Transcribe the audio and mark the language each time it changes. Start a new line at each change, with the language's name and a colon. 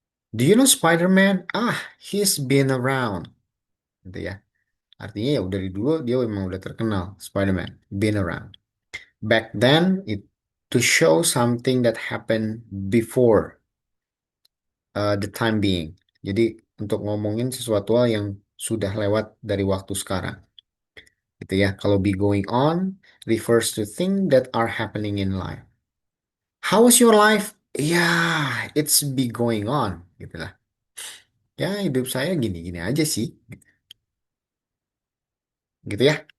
English: Do you know Spider-Man? Ah, he's been around.
Indonesian: Gitu ya. Artinya ya dari dulu dia memang udah terkenal, Spider-Man,
English: been around. Back then, to show something that happened before the time being.
Indonesian: Jadi untuk ngomongin sesuatu hal yang sudah lewat dari waktu sekarang. Gitu ya. Kalau
English: be going on refers to things that are happening in life. How was your life? Ya, it's be going on.
Indonesian: Gitu lah. Ya, hidup saya gini-gini aja sih. Gitu ya.